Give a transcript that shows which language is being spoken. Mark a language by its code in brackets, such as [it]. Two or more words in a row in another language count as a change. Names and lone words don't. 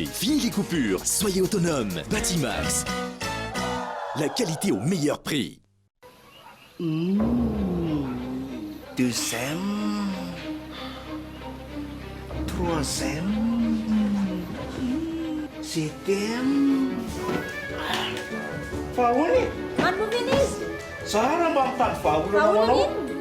[fr] Fini les coupures, soyez autonome. Batimax, la qualité au meilleur prix. Deuxième, troisième, septième. [mg] Fahoany manomeny izy tsara mba mitady vahaolana manao